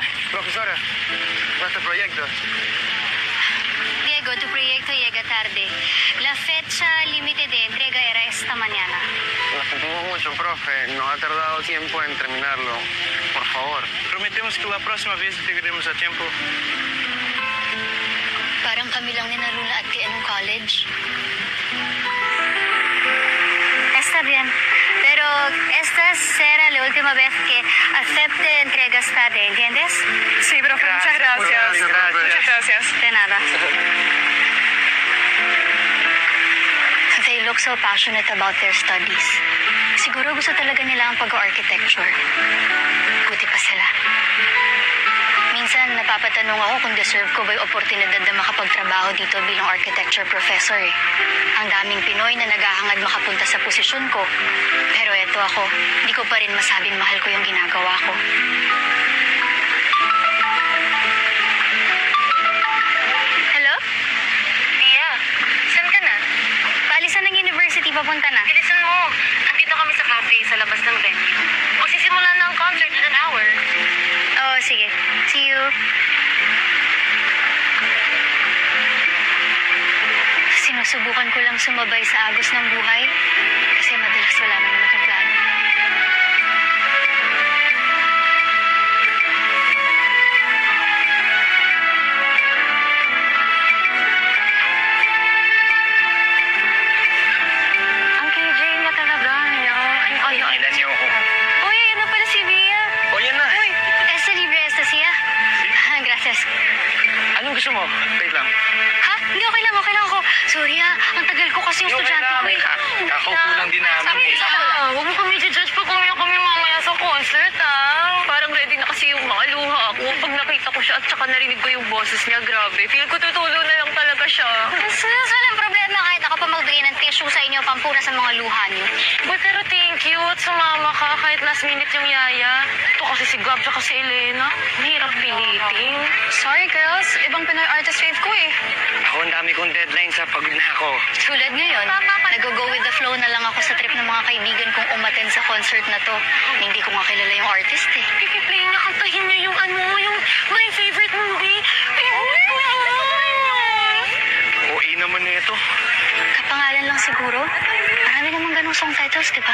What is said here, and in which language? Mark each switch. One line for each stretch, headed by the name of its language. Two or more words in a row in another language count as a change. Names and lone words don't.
Spanish: Profesora, nuestro proyecto. Diego, tu proyecto llega tarde. La fecha límite de entrega era esta mañana. Lo sentimos mucho, profe. Nos ha tardado tiempo en terminarlo. Por favor. Prometemos que la próxima vez entregaremos a tiempo.
Filipino: Parang kami lang ni Narula at kay anong college.
Spanish: Está bien. Pero esta será la última vez que acepte entregas tarde, ¿entiendes? Sí, profe, muchas gracias. Muchas gracias. De nada.
English: They look so passionate about their studies.
Filipino: Siguro gusto talaga nila ang pag-architecture. Buti pa sila. Minsan, napapatanong ako kung deserve ko ba yung oportunidad na makapagtrabaho dito bilang
English: architecture professor
Filipino: eh. Ang daming Pinoy na naghahangad makapunta sa posisyon ko. Pero eto ako, hindi ko pa rin masabing mahal ko yung ginagawa ko. Hello? Mia, saan ka na? Paalisan ng university, papunta na. Bilisan mo. Andito kami sa cafe sa labas ng venue. Magsisimula na ang concert
English: in an hour.
Filipino: Oo, sige.
English: See you.
Filipino: Sinusubukan ko lang sumabay sa agos ng buhay kasi madalas wala naman akong plano. Ang KJ niya talaga. Ilan niyo ako? Uy, ano pala si Mia? O, yan na. Uy,
Spanish: esta libre, Estacia. Gracias.
Filipino: Anong gusto mo? Wait lang. Ha? Hindi, okay lang ako. Sorry ang tagal ko kasi yung estudyante ko eh. Ako kulang din namin eh. Huwag mo kami judge pag umiyak kami mamaya sa concert, Parang ready na kasi yung mga luha ko. Pag nakita ko siya at saka narinig ko yung boses niya, grabe. Feel ko tutulo na lang talaga siya. Walang problema kahit ako pa magbigay ng tissue sa inyo pampura sa mga luha niyo. Boy, pero
English: thank you
Filipino: at sumama ka kahit
English: last minute
Filipino: yung yaya. Ito kasi si Gab at si Elena. Mahirap pilitin.
English: Sorry, girls.
Filipino: Ibang Pinoy
English: artist fave
Filipino: ko eh. Ako ang dami kong deadline sa pagod na ako. Tulad ngayon, nag-
English: go with the flow
Filipino: na lang ako sa trip ng mga kaibigan kong umattend sa concert na to. Hindi ko nga kilala yung artist eh. Pipiplay niya, kantahin niya yung yung
English: my favorite movie.
Filipino: OA naman na ito. Kapangalan lang siguro. Marami namang ganong
English: song titles,
Filipino: di ba?